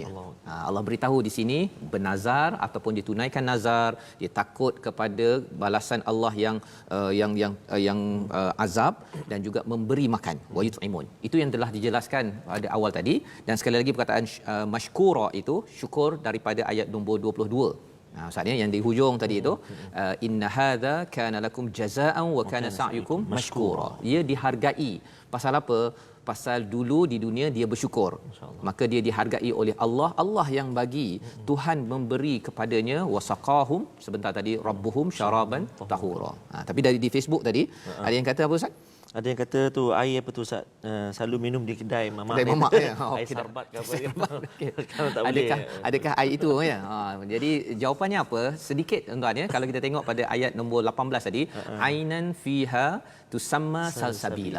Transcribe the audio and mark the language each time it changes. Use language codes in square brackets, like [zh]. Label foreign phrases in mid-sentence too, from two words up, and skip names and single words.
[ms] Allah beritahu di sini, bernazar ataupun ditunaikan nazar, dia takut kepada balasan Allah yang azab, dan juga memberi makan, [ar] ويطعمون. [ms] Itu yang telah dijelaskan pada awal tadi. Dan sekali lagi perkataan mashkura itu syukur daripada ayat nombor 22. Maksudnya yang di hujung tadi itu, [ar] إن هذا كان لكم جزاء وكان سعيكم مشكورا. [ms] Dia dihargai. Pasal apa? Pasal dulu di dunia dia bersyukur, maka dia dihargai oleh Allah. Allah yang bagi, Tuhan memberi kepadanya, wasaqahum sebentar tadi, [ar] ربهم شرابا طهورا. [ms] Tapi di Facebook tadi ada yang kata apa Ustaz? Ada yang kata tu air apa tu Ustaz, selalu minum di kedai mamak. Kedai mamak, ya. Air sarbat ke apa dia. Kalau tak boleh. Adakah air itu, ya? Jadi jawapannya apa? Sedikit tuan-tuan, ya. Kalau kita tengok pada ayat nombor 18 tadi, [ar] عينا فيها تسمى سلسبيلا.